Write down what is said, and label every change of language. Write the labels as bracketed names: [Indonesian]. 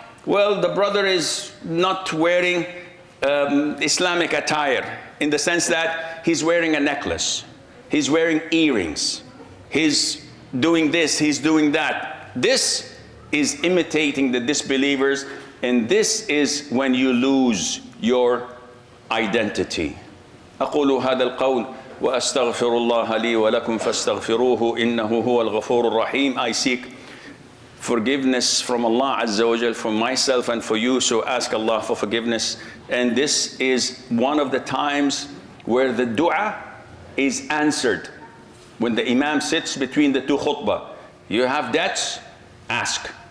[English] Well, the brother is not wearing Islamic attire, in the sense that he's wearing a necklace, he's wearing earrings, he's doing this, he's doing that. This is imitating the disbelievers, and this is when you lose your identity. [Arabic] أقول هذا القول وأستغفر الله لي ولكم فاستغفروه إنه هو الغفور الرحيم. [English] I seek forgiveness from Allah Azza wa Jal for myself and for you, so ask Allah for forgiveness. And this is one of the times where the dua is answered. When the Imam sits between the two khutbah, you have debts, ask.